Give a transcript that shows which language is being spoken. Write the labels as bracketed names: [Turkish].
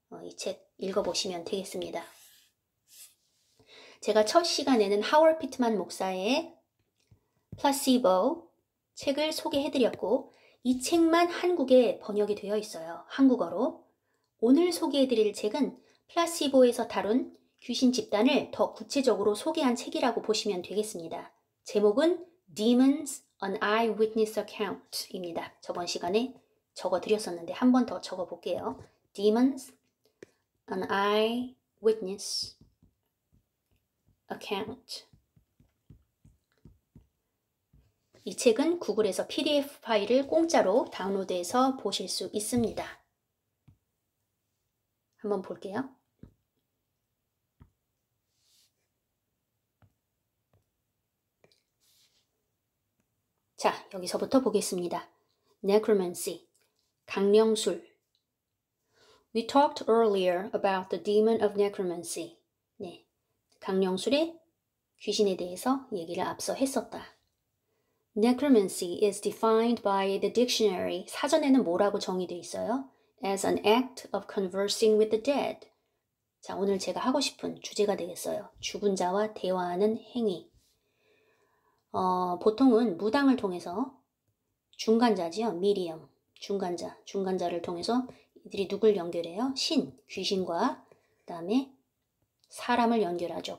[Korean] 이 책 읽어보시면 되겠습니다. 제가 첫 시간에는 하워드 피트만 목사의 플라시보 책을 소개해드렸고 이 책만 한국에 번역이 되어 있어요. 한국어로. 오늘 소개해드릴 책은 플라시보에서 다룬 귀신 집단을 더 구체적으로 소개한 책이라고 보시면 되겠습니다. 제목은 Demons, an Eyewitness Account입니다. 저번 시간에 적어드렸었는데 한 번 더 적어볼게요. Demons, an Eyewitness Account. 이 책은 구글에서 PDF 파일을 공짜로 다운로드해서 보실 수 있습니다. 한번 볼게요. 자, 여기서부터 보겠습니다. Necromancy, 강령술. [English] We talked earlier about the demon of necromancy. [Korean] 네, 강령술의 귀신에 대해서 얘기를 앞서 했었다. [English] Necromancy is defined by the dictionary. [Korean] 사전에는 뭐라고 정의되어 있어요? [English] As an act of conversing with the dead. [Korean] 자, 오늘 제가 하고 싶은 주제가 되겠어요. 죽은 자와 대화하는 행위. 보통은 무당을 통해서 중간자지요. 미디엄, 중간자를 통해서 이들이 누굴 연결해요? 신, 귀신과 그다음에 사람을 연결하죠.